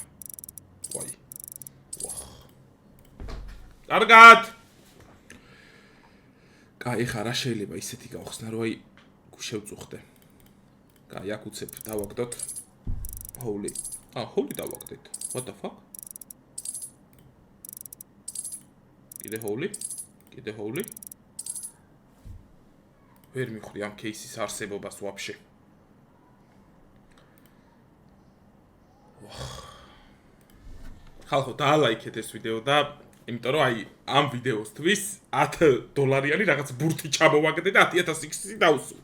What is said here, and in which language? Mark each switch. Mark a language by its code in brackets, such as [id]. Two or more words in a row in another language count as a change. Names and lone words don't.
[ka] ვაი. ვახ. კარგად. კაი, ხა რა შეიძლება ისეთი გავხსნა რომ აი შევწუხდე. კაი, აქ უცებ დავაგდოთ. ჰოული. ჰოული დავაგდეთ. [en] What the fuck? [ka] კიდე ჰოული. ვერ მიხრი ამ кейსის არსებობას ვაფშე. ხალხო, დაალაიქეთ ეს ვიდეო და იმიტომ რომ აი ამ ვიდეოსთვის $10 რაღაც ბურთი ჩამოვაგდე და 10,000 დავსვი.